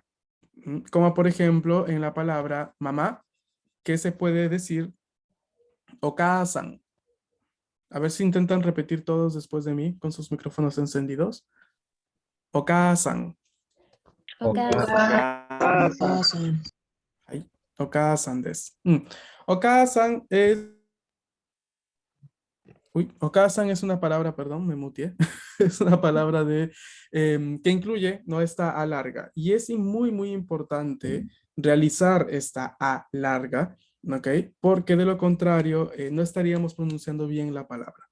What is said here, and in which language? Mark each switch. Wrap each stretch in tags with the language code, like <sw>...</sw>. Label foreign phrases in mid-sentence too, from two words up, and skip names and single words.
<es>Como por ejemplo en la palabra mamá, que se puede decir Oka-san. A ver si intentan repetir todos después de mí con sus micrófonos encendidos. Oka-san. Oka-san. Ahí.</es> <ja>お母さんです.</ja> <es>Oka-san es... Uy, Oka-san es una palabra, perdón, me muteé. Es una palabra que incluye, no, esta A larga. Y es muy, muy importante realizar esta A larga, ¿ok? Porque de lo contrario, no estaríamos pronunciando bien la palabra.</es>